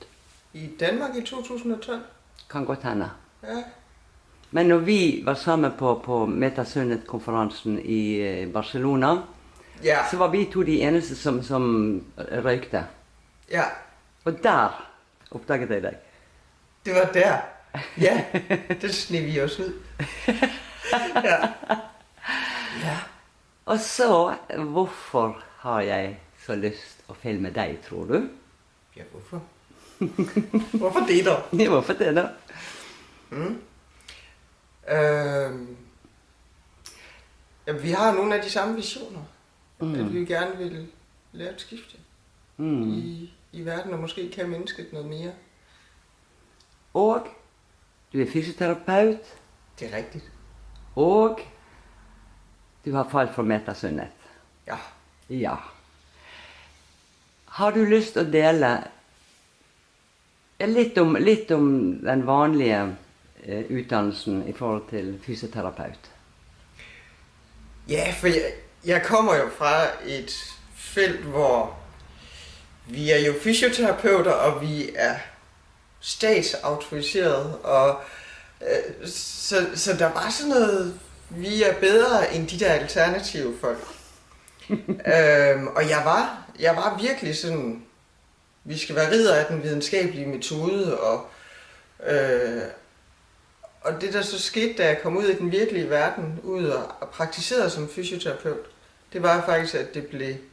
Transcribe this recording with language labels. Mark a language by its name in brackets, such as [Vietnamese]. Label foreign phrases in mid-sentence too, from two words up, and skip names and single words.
[Danish] I Danmark i 2012. Kan godt hende. Ja. [Norwegian] Men når vi var sammen på Metasundet-konferansen i Barcelona, Ja. så var vi to de eneste som røykte. Ja. Og der oppdaget jeg deg. [Danish] Det var der. Ja. Det sneg vi os ud. Ja. Ja. [Norwegian] Og så, hvorfor har jeg så lyst å filme deg, tror du? [Danish] Ja, hvorfor? Hvorfor det da? [Norwegian] Ja, hvorfor det da? [Danish] Ja, vi har nogle af de samme visioner. At vi gerne vil lave et skifte i verden, og måske kan mennesket noget mere. [Norwegian] Og du er fysioterapeut, [Danish] Det er rigtigt. [Norwegian] og du har falt for Metasundet. [Danish] Ja. Ja. [Norwegian] Har du lyst å dele litt om den vanlige utdannelsen i forhold til fysioterapeut? [Danish] Ja, for jeg kommer jo fra et felt, hvor vi er jo fysioterapeuter, og vi er statsautoriseret, og så der var sådan noget, vi er bedre end de der alternative folk. Og jeg var virkelig sådan, vi skal være ridder af den videnskabelige metode, og det der så skete, da jeg kom ud i den virkelige verden, ud og praktiserede som fysioterapeut, det var faktisk, at det blev...